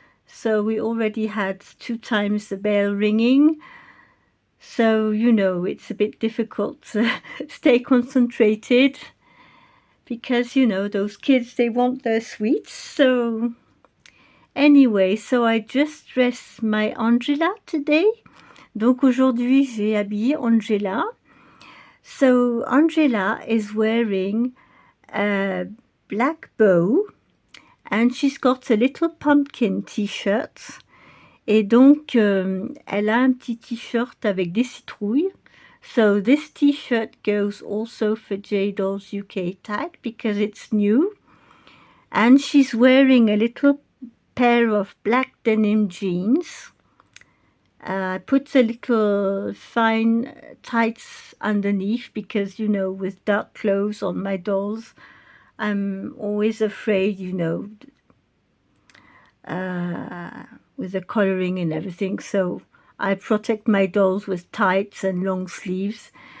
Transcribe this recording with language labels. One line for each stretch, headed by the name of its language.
English: So we already had 2 times the bell ringing. So, you know, it's a bit difficult to stay concentrated because, you know, those kids, they want their sweets. So, anyway, so I just dressed my Angela today.
French: Donc, aujourd'hui, j'ai habillé Angela.
English: So, Angela is wearing a black bow and she's got a little pumpkin t-shirt.
French: Et donc, elle a un petit t-shirt avec des citrouilles.
English: So this t-shirt goes also for J-Dolls UK tag because it's new. And she's wearing a little pair of black denim jeans. I put a little fine tights underneath because, you know, with dark clothes on my dolls, I'm always afraid, you know, with the coloring and everything, so I protect my dolls with tights and long sleeves.